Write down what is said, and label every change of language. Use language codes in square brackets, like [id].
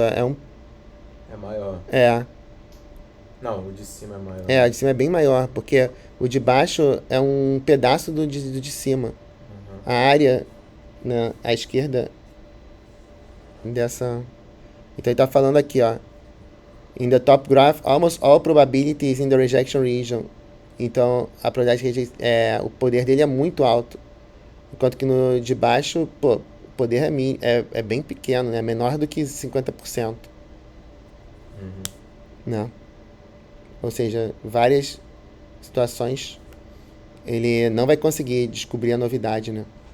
[pt] É maior. Não, o de cima é maior. O de cima é bem maior, porque o de baixo é um pedaço do de cima. A área, né, à esquerda dessa... Então ele tá falando aqui, ó. [en] In the top graph, almost all probabilities in the rejection region. [pt] Então, a probabilidade de rejeição, o poder dele é muito alto. Enquanto que no de baixo, o poder é bem pequeno, né? Menor do que 50%. Né? Ou seja, várias situações ele não vai conseguir descobrir a novidade, né?